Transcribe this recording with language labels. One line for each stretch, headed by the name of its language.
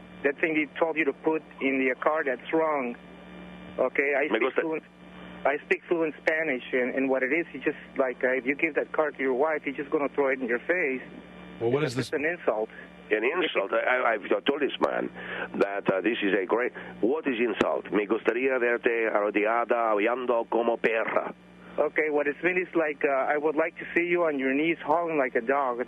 English: that thing he told you to put in the card, that's wrong. Okay, I speak fluent Spanish, and what it is, he just, like, if you give that card to your wife, he's just going to throw it in your face. Well, what is this? It's an insult. An insult? I've told this man that this is a great... What is insult?
Spanish: Me gustaría verte arrodillada aullando como perra.
English: Okay, what it's mean is like, I would like to see you on your knees hauling like a dog.